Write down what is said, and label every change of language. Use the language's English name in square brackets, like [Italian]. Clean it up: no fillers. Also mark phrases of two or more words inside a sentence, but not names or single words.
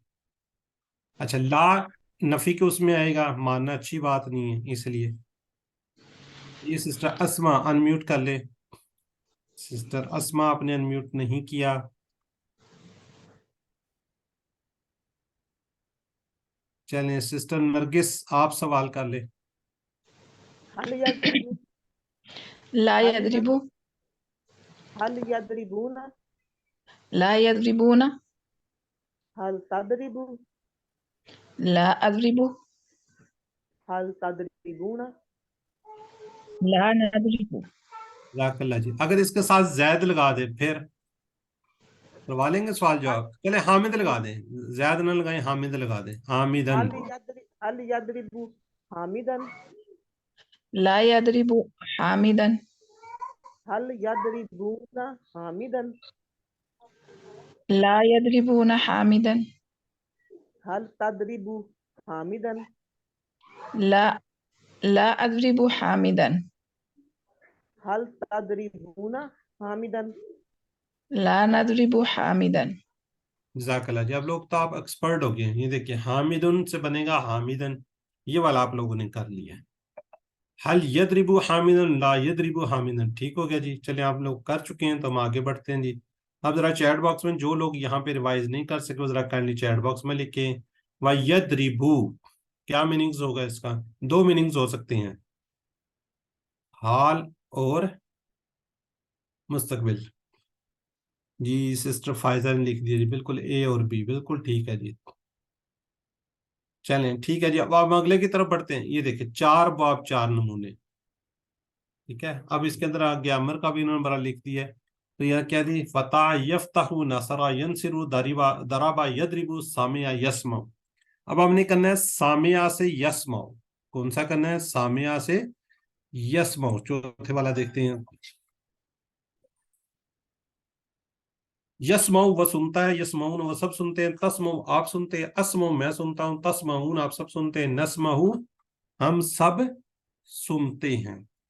[Hindi] अच्छा, [Arabic] لا نفي [Hindi] के उसमें आएगा, मानना अच्छी बात नहीं है, इसलिए ये सिस्टर अस्मा अनम्यूट कर ले। सिस्टर अस्मा आपने अनम्यूट नहीं किया। चलें, सिस्टर नरगिस आप सवाल कर ले। [Arabic] هل يضرب لا هل يضرب هل يضربون لا يضربون هل تضرب لا أضرب هل تضربون لا نضرب. [Hindi] जज़ाकल्लाह जी। अगर इसके साथ जैद लगा दे फिर करवा लेंगे सवाल जवाब। चले हामिद लगा दें, जैद न लगाएं, हामिद लगा दें, [Arabic] حامدا. هل يضرب حامدا لا يضرب حامدا هل يضربون حامدا لا يضربون حامدا هل تضرب حامدا لا لا أضرب حامدا هل تضربون حامدا. لا نضرب حامدا. [Hindi] जज़ाकल्लाह जी। अब लोग तो आप एक्सपर्ट हो गए हैं। ये देखिए, हामिदुन से बनेगा हामिदन, ये वाला आप लोगों ने कर लिया है। [Arabic] هل يضرب حامدا لا يضرب حامدا, [Hindi] ठीक हो गया जी। चलिए, आप लोग कर चुके हैं तो हम आगे बढ़ते हैं जी। अब जरा [English] chat box [Hindi] में जो लोग यहाँ पे रिवाइज नहीं कर सके, वो जरा काइंडली [English] chat box [Hindi] में लिखे व यदरिबू क्या मीनिंग्स होगा इसका। दो मीनिंग्स हो सकते हैं, हाल और मुस्तकबिल। जी सिस्टर फायजा ने लिख दिया जी, बिल्कुल ए और बी, बिल्कुल ठीक है जी। चलें ठीक है जी, अब हम अगले की तरफ बढ़ते हैं। ये देखिए, चार बाब चार नमूने, ठीक है। अब इसके अंदर ग्यामर का भी इन्होंने बड़ा लिख दिया है। तो यह क्या दी, [Arabic] فتح يفتح نصر ينصر ضرب ضرب يضرب سمع يسمع. [Hindi] अब हमने करना है सामिया से यस्मा। कौन सा करना है, सामिया से यस्मा। चौथे वाला देखते हैं। यस्माऊ वह सुनता है, यस्माऊन वह सब सुनते हैं, तस्माऊ आप सुनते हैं, अस्माऊ मैं सुनता हूं, तस्माऊन आप सब सुनते हैं, नस्माऊ हम सब सुनते हैं।